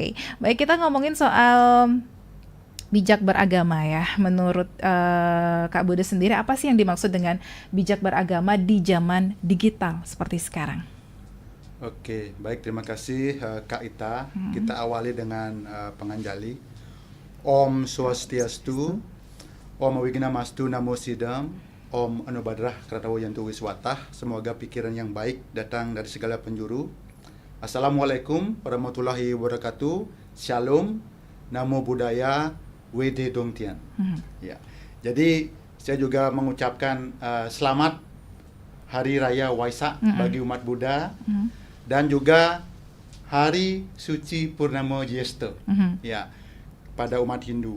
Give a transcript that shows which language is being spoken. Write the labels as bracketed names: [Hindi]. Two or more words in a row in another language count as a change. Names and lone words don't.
[Indonesian] Baik, kita ngomongin soal bijak beragama ya. Menurut Kak Buddha sendiri, apa sih yang dimaksud dengan bijak beragama di zaman digital seperti sekarang? Oke, baik, terima kasih Kak Ita. Kita awali dengan penganjali. [Sanskrit] Om Swastiastu, Om Wignamastu Namo Sidam, Om Anubadrah Kratawo Yantu Wiswatah. [Indonesian] Semoga pikiran yang baik datang dari segala penjuru. [Arabic] السلام عليكم ورحمة الله وبركاته. [Pali] Shalom, Namo Buddhaya, [Chinese] 惟德动天. [Indonesian] Ya. Jadi saya juga mengucapkan selamat Hari Raya Waisak bagi umat Buddha dan juga Hari Suci Purnama Jyesta ya pada umat Hindu.